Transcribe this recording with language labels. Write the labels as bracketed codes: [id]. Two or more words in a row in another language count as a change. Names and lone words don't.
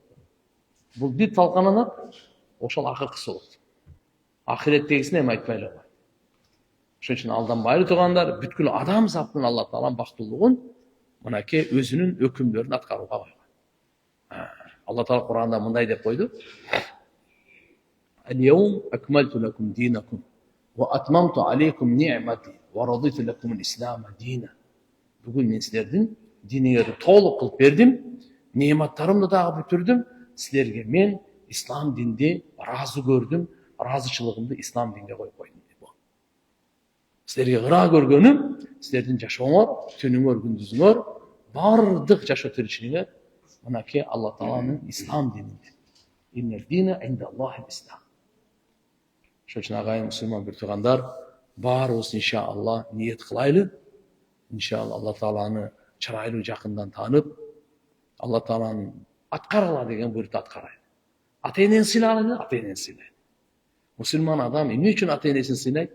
[ky] Бул бир талкананат, ошол акыркысы болот. Ахиреттегисин эми айтпайлы койгула. Ошон үчүн алданбайлы туугандар, бүткүл адам заттын Алла Тааланын бактылуулугун мынакей өзүнүн өкүмдөрүн аткарууга койгон. Алла Таала Кур'анда мындай деп койду: [ar] "اليوم أكملت لكم دينكم وأتممت عليكم نعمتي ورضيت لكم الإسلام دينا." [ky] Бүгүн мен силердин диниңерди толук кылып бердим, неаматтарымды дагы бүтүрдүм. Силерге мен ислам динди разы көрдүм, разычылыгымды ислам динге коюп койдум. Силерге кыра көргөнүм, силердин жашооңор, түнүңөр, күндүзүңөр, бардык жашоо тиричилигиңер мынакей Алла Тааланын ислам дининде. [ar] إن الدين عند الله الإسلام. [ky] Ошон үчүн агайын мусулман бир туугандар, баарыбыз иншалла ниет кылайлы. Иншалла Алла Тааланы чырайлуу жакындан таанып, Алла Тааланын аткаргыла деген буйрукту аткарайлы. Ата-энени сыйлайлы, ата-энени сыйлайлы. Мусулман адам эмне үчүн ата-энесин сыйлайт?